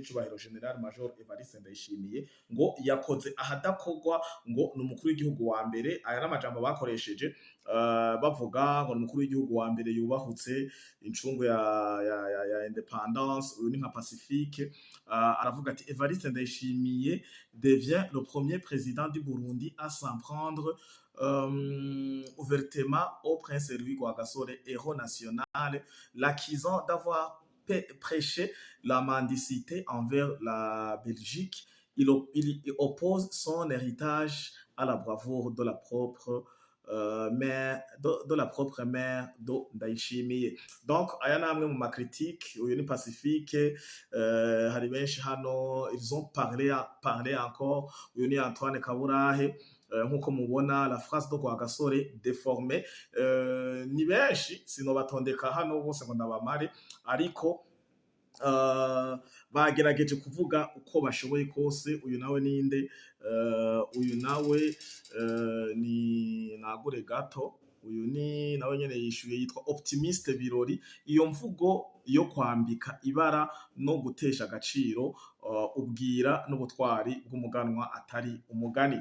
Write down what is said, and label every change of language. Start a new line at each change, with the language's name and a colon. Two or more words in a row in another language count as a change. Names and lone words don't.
Rundi: cyubahiro General Major Evariste Ndayishimiye ngo yakoze ahadakogwa ngo ni umukuru w'igihugu wa mbere aya n'amajambo bakoresheje bavuga ngo ni umukuru w'igihugu wa mbere yubahutse incungu ya independance uyu ni nka Pacifique aravuga ati Evariste Ndayishimiye
French: devient le premier président du Burundi à s'en prendre ouvertement au prince Louis Gwa Gasore héros national l'accusant d'avoir prêché la mendicité envers la Belgique. Il oppose son héritage à la bravoure de la propre mère de Ndayishimiye.
Rundi: Donc aya namwe mu makritique uyu ni Pacifique hari benshi hano
French: ils ont parlé encore
Rundi: uyu ni Antoine Kaburahe nkuko mubona
French: la phrase de Gwa Gasore déformée
Rundi: ni benshi sinobatondeka hano bose ngo ndabamare ariko bagerageje kuvuga uko bashoboye kose uyu nawe ninde uyu nawe ni nagure gato uyu ni nawe nyene yishuye yitwa Optimiste Birori iyo mvugo yo kwambika ibara no gutesha agaciro ubwira n'ubutwari bw'umuganwa atari umugani.